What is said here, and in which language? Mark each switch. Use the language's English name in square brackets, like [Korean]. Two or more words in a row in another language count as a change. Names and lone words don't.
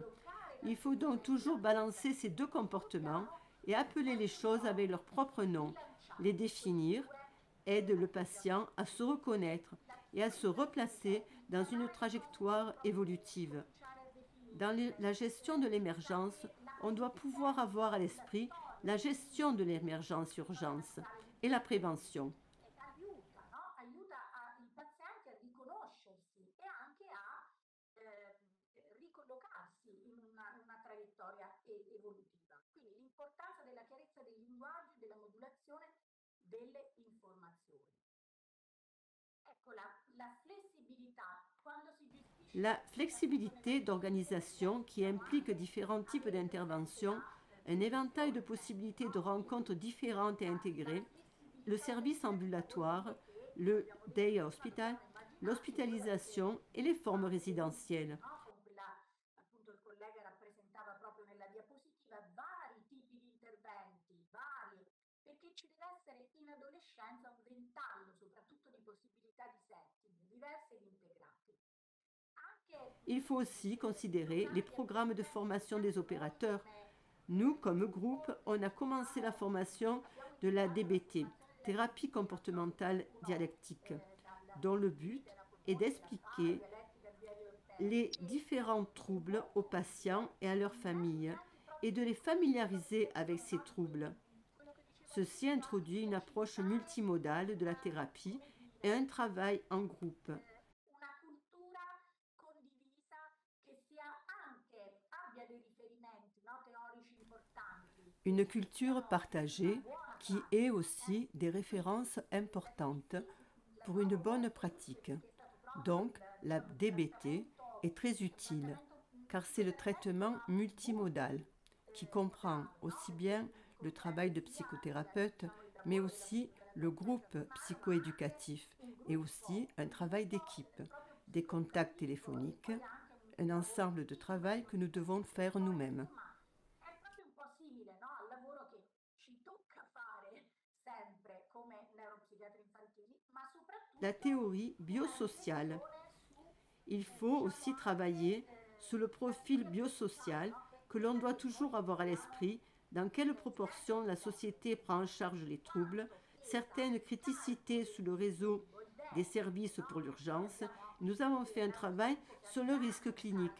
[French] Il faut donc toujours balancer ces deux comportements et appeler les choses avec leur propre nom, les définir, aide le patient à se reconnaître et à se replacer dans une trajectoire évolutive. Dans la gestion de l'émergence, on doit pouvoir avoir à l'esprit la gestion de l'émergence-urgence et la prévention. [Italian] L'importanza della chiarezza dei linguaggi, della modulazione delle informazioni. [French] La flexibilité d'organisation qui implique différents types d'interventions, un éventail de possibilités de rencontres différentes et intégrées, le service ambulatoire, le [English] day hospital, [French] l'hospitalisation et les formes résidentielles. [Italian] no? Con quella appunto il collega rappresentava proprio nella diapositiva, vari tipi di interventi, varie, perché ci deve essere in adolescenza un ventaglio soprattutto di possibilità di setting, diversi ed integrati. Anche [French] Il faut aussi considérer les programmes de formation des opérateurs. Nous, comme groupe, on a commencé la formation de la DBT, thérapie comportementale dialectique, dont le but est d'expliquer les différents troubles aux patients et à leurs familles et de les familiariser avec ces troubles. Ceci introduit une approche multimodale de la thérapie et un travail en groupe. [Italian] una cultura condivisa che abbia dei riferimenti, no, teorici importanti. [French] Une culture partagée qui ait aussi des références importantes pour une bonne pratique. Donc, la DBT est très utile car c'est le traitement multimodal qui comprend aussi bien le travail de psychothérapeute, mais aussi le groupe psychoéducatif et aussi un travail d'équipe, des contacts téléphoniques, un ensemble de travail que nous devons faire nous-mêmes. [Italian] Insomma, è proprio un po' simile, no, al lavoro che ci tocca fare sempre come neuropsichiatri infantili, ma soprattutto [French] La théorie [Italian] una [French] biosociale. [Italian] riflessione su, [French] Il faut aussi travailler sur le profil biosocial que l'on doit toujours avoir à l'esprit, dans quelle proportion la société prend en charge les troubles, certaines criticités sur le réseau des services pour l'urgence. Nous avons fait un travail sur le risque clinique.